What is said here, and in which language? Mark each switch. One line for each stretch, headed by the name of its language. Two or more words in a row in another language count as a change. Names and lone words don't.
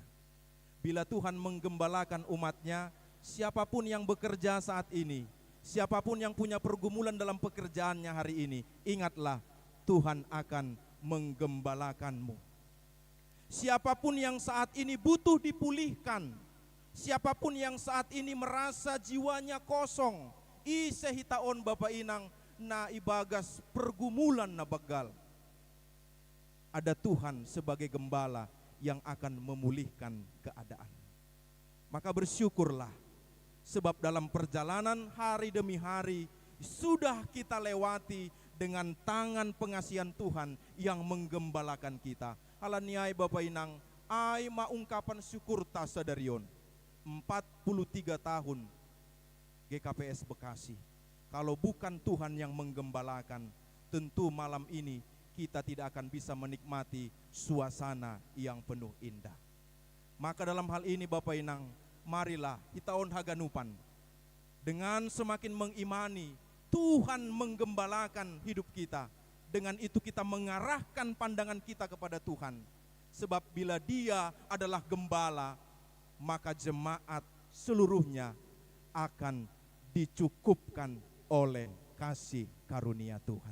Indonesian: Bila Tuhan menggembalakan umatnya, siapapun yang bekerja saat ini, siapapun yang punya pergumulan dalam pekerjaannya hari ini, ingatlah Tuhan akan menggembalakanmu. Siapapun yang saat ini butuh dipulihkan, siapapun yang saat ini merasa jiwanya kosong,
Batak Simalungun: isehitaon Bapak Inang na ibagas pergumulan na bagal,
Indonesian: ada Tuhan sebagai gembala yang akan memulihkan keadaan. Maka bersyukurlah, sebab dalam perjalanan hari demi hari sudah kita lewati dengan tangan pengasihan Tuhan yang menggembalakan kita.
Batak Simalungun: Halaniai Bapak Inang, ai maungkapan syukur tasadarion 43 tahun GKPS Bekasi.
Indonesian: Kalau bukan Tuhan yang menggembalakan, tentu malam ini kita tidak akan bisa menikmati suasana yang penuh indah. Maka dalam hal ini Bapak Inang, marilah
Batak Simalungun: hitaon haganupan
Indonesian: dengan semakin mengimani Tuhan menggembalakan hidup kita. Dengan itu kita mengarahkan pandangan kita kepada Tuhan. Sebab bila Dia adalah gembala, maka jemaat seluruhnya akan dicukupkan oleh kasih karunia Tuhan.